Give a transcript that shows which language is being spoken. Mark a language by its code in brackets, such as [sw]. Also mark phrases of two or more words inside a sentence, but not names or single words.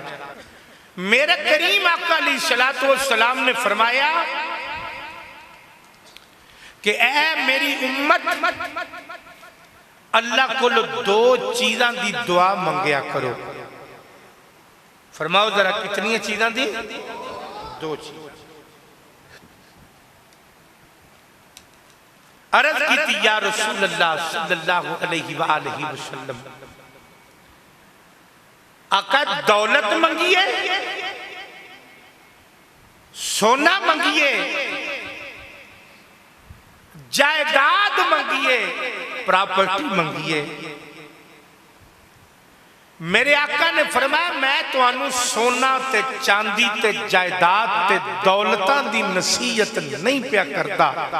[pa] میرے کریم آقا [ar] عليه الصلاة والسلام [pa] نے فرمایا کہ اے میری امت اللہ کو دو چیزاں دی دعا منگیا کرو. فرماؤ ذرا کتنی چیزاں دی? دو چیز۔ عرض کی [ar] يا رسول الله صلى الله عليه وسلم, [pa] آقا دولت منگیے، سونا منگیے، جائیداد منگیے، پراپرٹی منگیے. میرے آقا نے فرمایا میں تہانوں سونا تے چاندی تے جائیداد تے دولتاں دی نصیحت نہیں پیا کرتا.